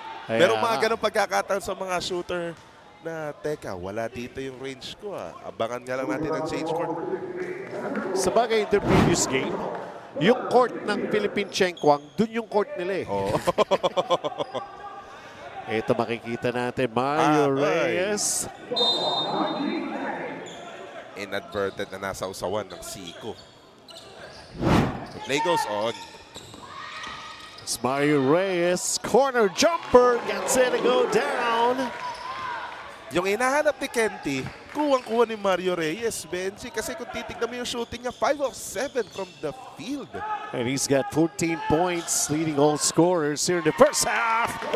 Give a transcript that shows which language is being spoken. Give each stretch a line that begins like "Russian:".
Filipino: Pero mga ganong pagkakataon sa mga shooter na, teka, wala dito yung range ko ah. Abangan nga lang natin ang change court. Sa bagay,
English: in their previous game,
Filipino: yung court ng Philippine Chenkwang, dun yung court nila eh. Oh. Ito makikita natin, Mario Reyes. Inadvertent na nasa usawan ng Siko.
English: Play goes on. It's Mario Reyes, corner jumper, gets it to go down.
Filipino: Yung hinahanap ni Kenty, kuwang-kuha ni Mario Reyes, Benji. Kasi kung titignan mo yung shooting niya,
English: 5 of 7 from the field. And he's got 14 points, leading all scorers here in the first half.